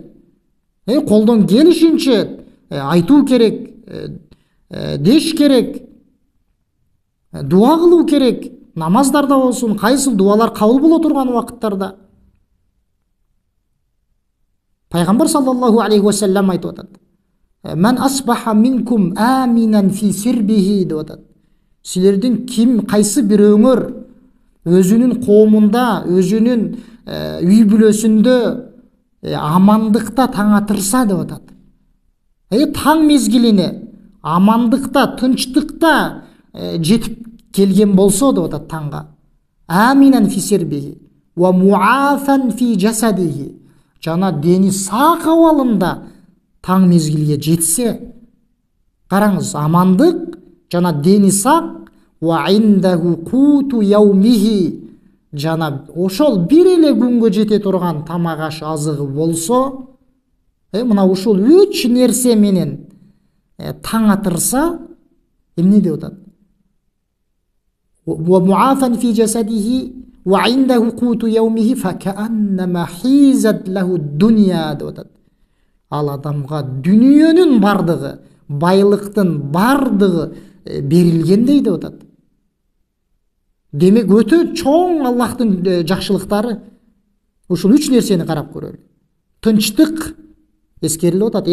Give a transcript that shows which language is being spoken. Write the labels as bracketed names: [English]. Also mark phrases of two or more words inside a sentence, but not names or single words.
[Kyrgyz] Колдон келишинче айтуу керек, деш керек, дуа кылуу керек, намаздарда болсун, кайсыл дуалар кабыл боло турган убакыттарда. Пайгамбар [Arabic] صلى الله عليه وسلم [Kyrgyz] айтып атат: [Arabic] "من أصبح منكم آمنا في سربه" [Kyrgyz] деп атат. Силердин ким кайсы бирөөңөр өзүнүн коомунда, өзүнүн үй бүлөсүндө амандыкта таң атырса деп атат. Таң мезгилине амандыкта, тынчтыкта жетип келген болсо деп атат таңга. [Arabic] آمنا في سربه ومعافى في جسده. [Kyrgyz] Жана дени сак абалында таң мезгилге жетсе, караңыз, амандык жана дени сак, [Arabic] وعنده قوت يومه, [Kyrgyz] жана ошол бир эле күнгө жете турган тамак аш азыгы болсо, мына ушул 3 нерсе менен таң атырса, эмне деп атат? [Arabic] ومعافى في جسده وعنده قوت يومه فكأنما حيزت له الدنيا [Kyrgyz] деп атат. Ал адамга дүниөнүн бардыгы, байлыктын бардыгы берилгендей деп атат. Демек, өтө чоң Аллахтын жакшылыктары. Ушул 3 нерсени карап көрөлү. Тынчтык эскерилип атат.